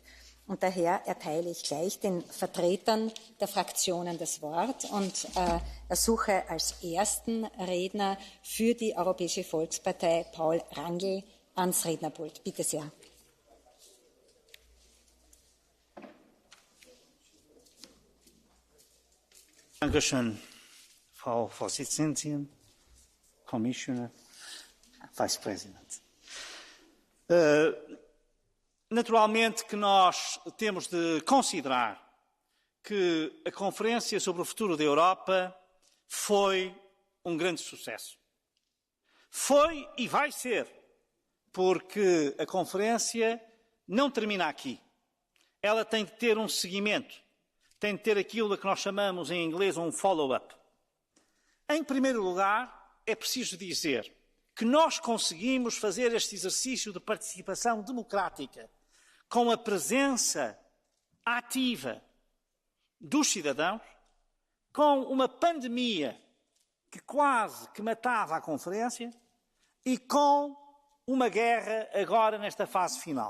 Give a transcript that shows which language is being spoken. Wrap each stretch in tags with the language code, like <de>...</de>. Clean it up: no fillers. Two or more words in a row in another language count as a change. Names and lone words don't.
<de>Und daher erteile ich gleich den Vertretern der Fraktionen das Wort und ersuche als ersten Redner für die Europäische Volkspartei Paul Rangel ans Rednerpult. Bitte sehr. Dankeschön, Frau Vorsitzende,</de> <en>Commissioner, Vice President.</en> <pt>Naturalmente que nós temos de considerar que a Conferência sobre o Futuro da Europa foi grande sucesso. Foi e vai ser, porque a Conferência não termina aqui. Ela tem de ter seguimento, tem de ter aquilo a que nós chamamos em inglês follow-up. Em primeiro lugar, é preciso dizer que nós conseguimos fazer este exercício de participação democrática com a presença ativa dos cidadãos, com uma pandemia que quase que matava a Conferência e com uma guerra agora nesta fase final.</pt>